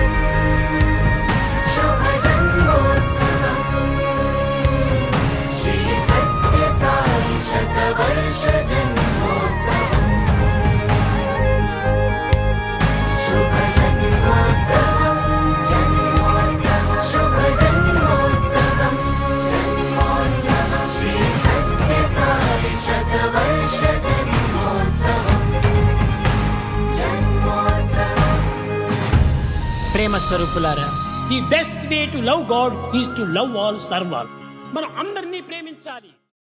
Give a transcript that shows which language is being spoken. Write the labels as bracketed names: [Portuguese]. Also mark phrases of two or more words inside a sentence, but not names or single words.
[Sanskrit] शुभ जन्मोत्सवं श्री सत्य साई शतवर्ष जन्मोत्सवं शुभ जन्मोत्सवं जन्मोत्सवं शुभ जन्मोत्सवं जन्मोत्सवं श्री सत्य साई शतवर्ष जन्मोत्सवं जन्मोत्सवं। [Telugu] ప్రేమ స్వరూపులారా, [English] the best way to love God is to love all, serve all. [Telugu] మనం అందరినీ ప్రేమించాలి.